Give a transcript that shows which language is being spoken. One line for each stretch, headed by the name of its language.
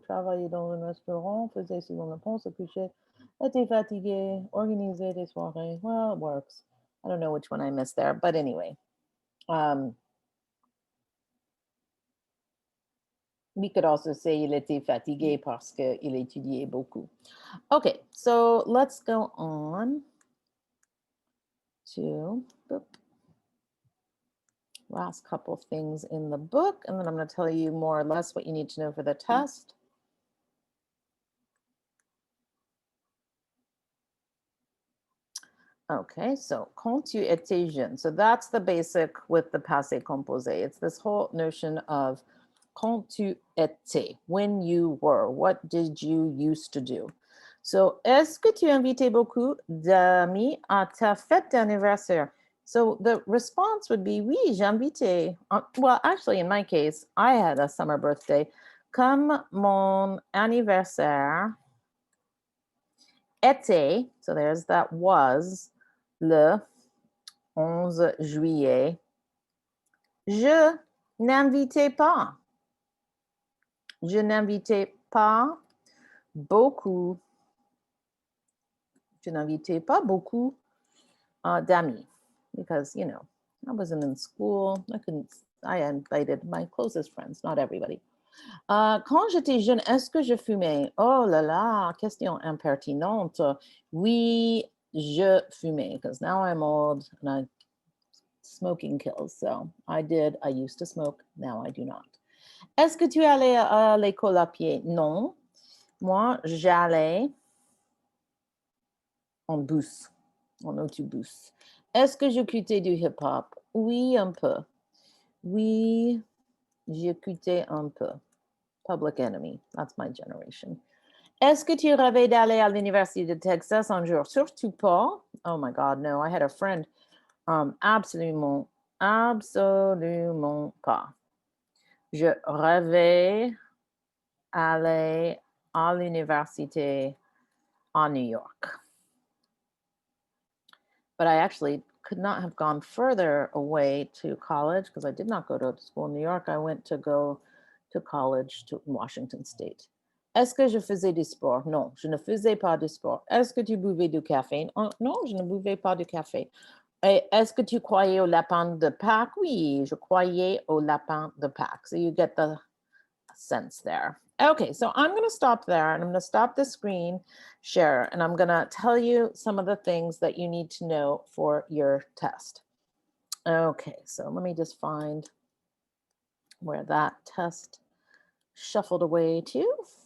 French: Travaillait dans un restaurant, faisait souvent le pont, se couchait, était fatigué, organisait des soirées.
English: Well, it works. I don't know which one I missed there, but anyway. We could also say
French: il était fatigué parce qu'il étudiait beaucoup.
English: Okay, so let's go on to the last couple of things in the book, and then I'm going to tell you more or less what you need to know for the test. Okay, so
French: quand tu étais jeune.
English: So that's the basic with the passé composé. It's this whole notion of
French: quand tu étais,
English: when you were, what did you used to do?
French: So, est-ce que tu invitais beaucoup d'amis à ta fête d'anniversaire?
English: So the response would be,
French: oui, j'invitais.
English: Well, actually, in my case, I had a summer birthday.
French: Comme mon anniversaire était,
English: so there's that was,
French: le 11 juillet, je n'invitais pas. Je n'invitais pas beaucoup. Je n'invitais pas beaucoup d'amis
English: because, you know, I wasn't in school. I invited my closest friends, not everybody.
French: Quand j'étais jeune, est-ce que je fumais? Oh là là, question impertinente. Oui, je fumais
English: because now I'm old and smoking kills. So I used to smoke, now I do not.
French: Est-ce que tu allais à l'école à pied? Non. Moi, j'allais en bus, en autobus. Est-ce que j'écoutais du hip-hop? Oui, un peu. Oui, j'écoutais un peu. Public enemy.
English: That's my generation.
French: Est-ce que tu rêvais d'aller à l'Université de Texas un jour? Surtout pas.
English: Oh my God, no. I had a friend.
French: Absolument, absolument pas. Je rêvais aller à l'université en New York.
English: But I actually could not have gone further away to college because I did not go to school in New York. I went to go to college to Washington State.
French: Est-ce que je faisais du sport? Non, je ne faisais pas du sport. Est-ce que tu buvais du café? Non, je ne buvais pas du café. Et est-ce que tu croyais au lapin de Pâques? Oui, je croyais au lapin de Pâques.
English: So you get the sense there. Okay, so I'm going to stop there and I'm going to stop the screen share and I'm going to tell you some of the things that you need to know for your test. Okay, so let me just find where that test shuffled away to.